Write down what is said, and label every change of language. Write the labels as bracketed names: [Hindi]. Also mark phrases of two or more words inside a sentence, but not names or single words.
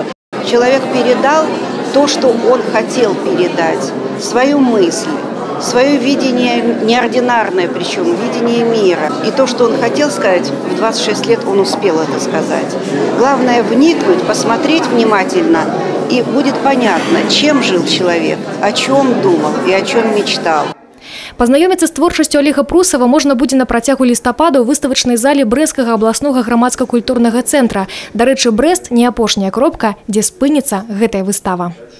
[Russian] Человек передал то, что он хотел передать, свою мысль, свое видение неординарное, причем видение мира. И то, что он хотел сказать, в 26 лет он успел это сказать. Главное вникнуть, посмотреть внимательно, и будет понятно, чем жил человек, о чем думал и о чем мечтал. [Belarusian] Пазнаёміцца з творчасцю Олега Прусава можна будзе на працягу лістапада ў выставачнай зале Брэсцкага абласнога грамадска-культурнага цэнтра. Дарэчы, Брэст не апошняя кропка, дзе спыніцца гэтая выстава.